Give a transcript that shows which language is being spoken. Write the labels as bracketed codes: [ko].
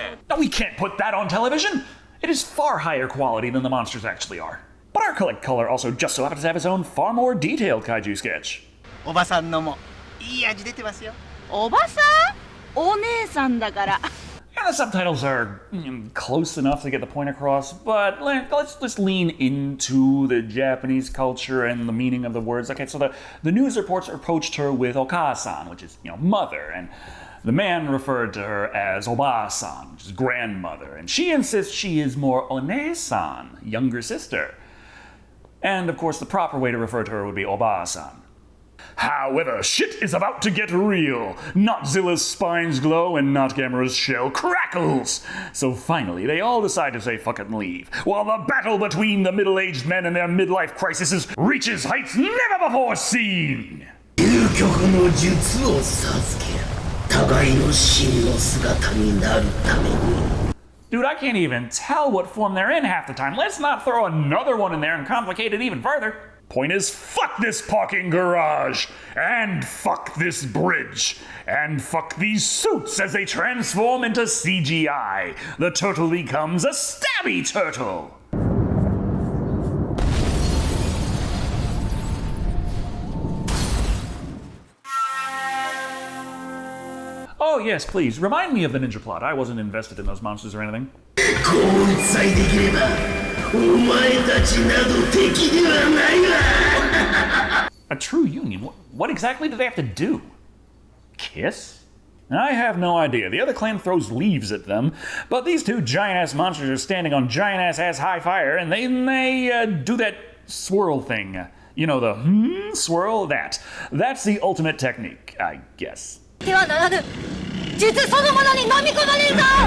[en] No, we can't put that on television. It is far higher quality than the monsters actually are. But our collect color also just so happens to have its own far more detailed kaiju sketch. [ja] おばさんのもいい味出てますよ。おばさん？お姉さんだから。 [en] And the subtitles are close enough to get the point across, but let's lean into the Japanese culture and the meaning of the words. Okay, so the news reports approached her with Oka-san, which is, mother, and the man referred to her as Oba-san, which is grandmother, and she insists she is more One-san, younger sister. And of course, the proper way to refer to her would be Oba-san. However, shit is about to get real. Notzilla's spines glow and Not Gamera's shell crackles. So finally, they all decide to say fuck it and leave, while the battle between the middle-aged men and their midlife crises reaches heights never before seen. [ja] 究極の術を授ける。互いの真の姿になるために。 [en] Dude, I can't even tell what form they're in half the time. Let's not throw another one in there and complicate it even further. Point is, fuck this parking garage, and fuck this bridge, and fuck these suits as they transform into CGI. The turtle becomes a stabby turtle. Oh yes, please, remind me of the ninja plot. I wasn't invested in those monsters or anything. [ja] こうさえできればお前たちなど敵ではないわ [en] A true union? What exactly do they have to do? Kiss? I have no idea. The other clan throws leaves at them, but these two giant-ass monsters are standing on giant-ass high fire, and they do that swirl thing. You know, the swirl? That's the ultimate technique, I guess. [ja] ではならぬ。術そのものに飲み込まれるぞ。